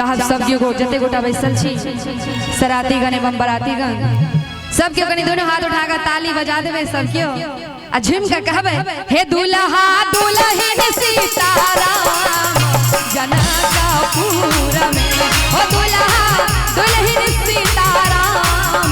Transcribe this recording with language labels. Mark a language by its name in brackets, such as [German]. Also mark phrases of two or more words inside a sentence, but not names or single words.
[Maithili] सब के जते गोटा बैसल छी सराती गण एवं बराती गण सबके कनी दोनों हाथ उठाकर ताली बजा देवे सबके आ झुम के कहबे हे दुल्हा दुल्हन सीताराम जनकपुर में हो दुल्हा दुल्हन सीताराम